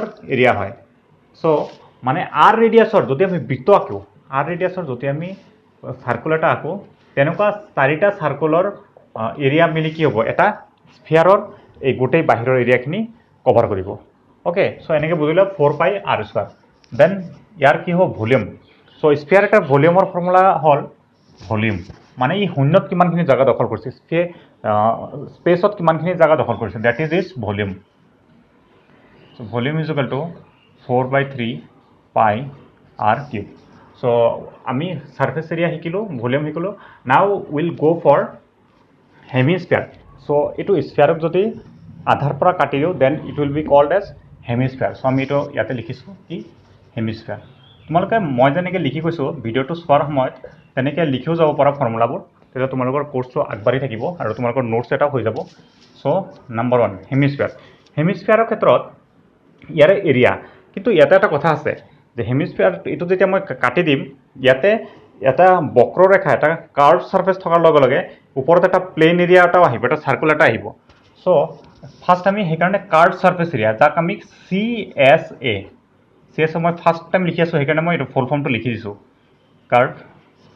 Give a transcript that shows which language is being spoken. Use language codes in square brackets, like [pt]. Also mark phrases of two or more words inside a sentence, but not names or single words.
[as] এরিয়া হয় সো মানে r ৰেডিয়াসৰ যদি আমি বৃত্ত আঁকো r ৰেডিয়াসৰ যদি আমি সার্কুলাৰটা আঁকো তেনেকুৱা চাৰিটা [en] circular area [as] মিলি কি হ'ব এটা স্ফিয়াৰৰ এই গোটেই বাহিৰৰ এৰিয়াখিনি কভাৰ কৰিব [en] okay so [as] এনেকৈ বুজিলা [en] 4 pi r square then [as] ইয়াৰ কি হ'ব ভলিউম সো স্ফিয়াৰ এটা ভলিউমৰ ফৰ্মুলা হ'ল ভলিউম মানে ই শূন্যত কিমানখিনি জায়গা দখল কৰিছে স্পেসত কিমানখিনি জায়গা দখল কৰিছে [en] that is its volume so volume is equal to 4/3 pi r cube so [as] আমি [en] surface area [as] শিকিলো ভলিউম শিকিলো নাও [en] will go for hemisphere so [as] এটো স্ফিয়াৰক যদি আধাৰ পৰা কাটি দিও [en] then it will be called as hemisphere so [as] আমি এটো ইয়াতে লিখিছো কি হেমিস্ফিয়াৰ তোমালোকে মই যেনেকৈ লিখি কৈছো ভিডিওটো চোৱাৰ সময়ত তেনেকৈ লিখিও যাব পৰা ফৰ্মুলাবোৰ তেতিয়া তোমালোকৰ কোৰ্সটো আগবাঢ়ি থাকিব আৰু তোমালোকৰ নোটছ এটা হৈ যাব [en] so number 1 [as] হেমিস্ফিয়াৰৰ ক্ষেত্ৰত ইয়াৰে এৰিয়া কিন্তু ইয়াতে এটা কথা আছে যে হেমিস্ফিয়াৰ এটো যেতিয়া মই কাটি দিম ইয়াতে এটা বক্ৰৰেখা এটা [en] curve surface [as] থকাৰ লগে লগে ওপৰত এটা [en] plane area [as] এটাও আহিব এটা সার্কুল এটা আহিব [en] so first [as] আমি হেকাৰণে [en] curve surface area [as] যাক আমি CSA মই [en] first time [as] লিখি আছো হেকাৰণে মই এটো [en] full form [as] লিখি দিছো কাৰ্ভ